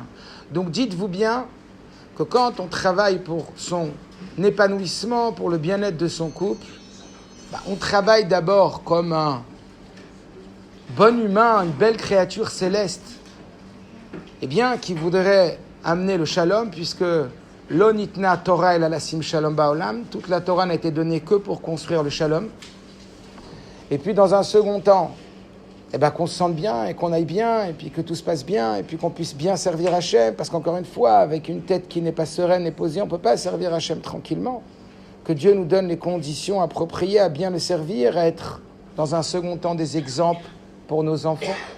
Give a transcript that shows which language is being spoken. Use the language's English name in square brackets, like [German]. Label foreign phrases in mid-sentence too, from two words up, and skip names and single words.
[French] Donc dites-vous bien que quand on travaille pour son épanouissement, pour le bien-être de son couple, on travaille d'abord comme un bon humain, une belle créature céleste, qui voudrait amener le shalom, puisque [Hebrew] לא ניתנה תורה אלא לעשות שלום בעולם. [French] Toute la Torah n'a été donnée que pour construire le shalom. Et puis dans un second temps, qu'on se sente bien et qu'on aille bien et puis que tout se passe bien et puis qu'on puisse bien servir Hachem. Parce qu'encore une fois, avec une tête qui n'est pas sereine et posée, on ne peut pas servir Hachem tranquillement. Que Dieu nous donne les conditions appropriées à bien le servir, à être dans un second temps des exemples pour nos enfants.